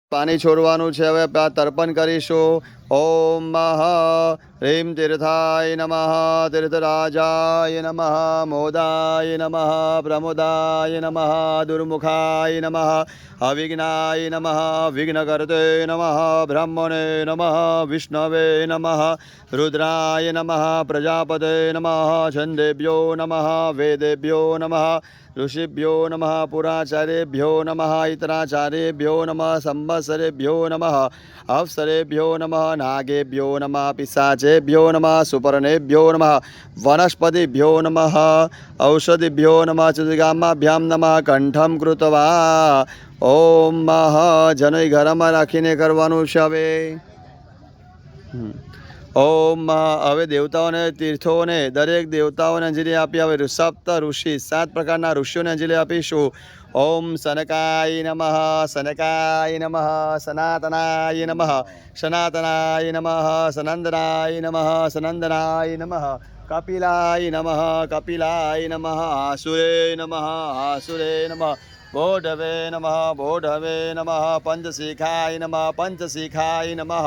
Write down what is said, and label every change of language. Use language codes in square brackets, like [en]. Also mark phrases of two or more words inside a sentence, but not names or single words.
[gu] પાણી છોડવાનું છે. હવે તર્પણ કરીશું. [sa] ઓમ હ્રીમ તીર્થાય નમઃ, તીર્થરાજાય નમઃ, મોદાય નમઃ, પ્રમોદાય નમઃ, દુર્મુખાય નમઃ, અવિઘ્નાય નમઃ, વિઘ્નકર્તે નમઃ, બ્રહ્મણે નમઃ, વિષ્ણવે નમઃ, રુદ્રાય નમઃ, પ્રજાપતે નમઃ, છંદેભ્યો નમઃ, વેદેભ્યો નમઃ, ऋषिभ्यो नमः, पुराचार्येभ्यो नमः, इतराचार्येभ्यो नमः, संवत्सरेभ्यो नमः, अप्सरेभ्यो नमः, नागेभ्यो नमः, पिशाचेभ्यो नमः, सुपर्णेभ्यो नमः, वनस्पतिभ्यो नमः, औषधिभ्यो नमः, चतुर्गामाभ्यां नमः. कंठम कृत्वा [gu] ઓમ જનોઈ ઘરમાં રાખીને કરવાનું છે. હવે ओम હવે દેવતાઓને તીર્થોને દરેક દેવતાઓને અંજલિ આપી. હવે સપ્ત ઋષિ 7 પ્રકારના ઋષિઓને અંજલિ આપીશું. [sa] ઓમ સનકાય નમઃ, સનકાય નમઃ, સનાતનાય નમઃ, સનાતનાય નમઃ, સનંદનાય નમઃ, સનંદનાય નમઃ, કપિલાય નમઃ, કપિલાય નમઃ, આસુરે નમઃ, આસુરે નમઃ, બોઢવે નમઃ, બોઢવે નમઃ, પંચશિખાય નમઃ, પંચશિખાય નમઃ.